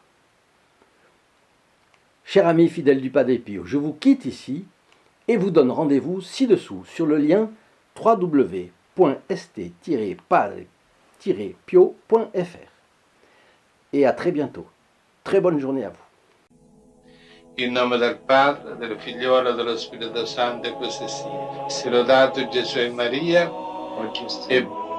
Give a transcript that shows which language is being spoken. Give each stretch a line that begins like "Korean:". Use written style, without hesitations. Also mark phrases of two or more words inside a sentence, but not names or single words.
French: Chers amis fidèles du Padre Pio, je vous quitte ici et vous donne rendez-vous ci-dessous sur le lien www.st-padre-pio.fr. Et à très bientôt. Très bonne journée à vous.
Italian: In nome del Padre, del Figliolo e dello Spirito Santo, e così sia. Sia lodato Gesù e Maria, e